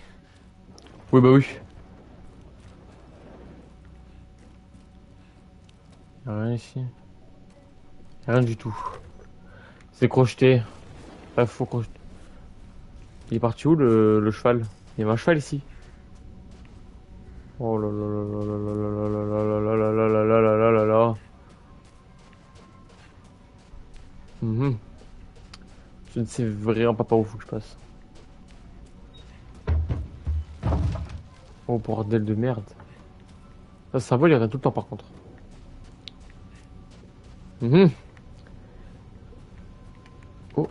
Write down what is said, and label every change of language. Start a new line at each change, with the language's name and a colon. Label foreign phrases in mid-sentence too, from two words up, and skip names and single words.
French: Oui bah oui. Y'a rien ici. Y'a rien du tout. C'est crocheté. Pas faux crocheté. Il est parti où le cheval? Il y avait un cheval ici. Oh là là là là là là là là là là là là là là là là. Mhm. Je ne sais vraiment pas par où faut que je passe. Oh bordel de merde. Ça vole, il revient tout le temps par contre. Mhm. Oh.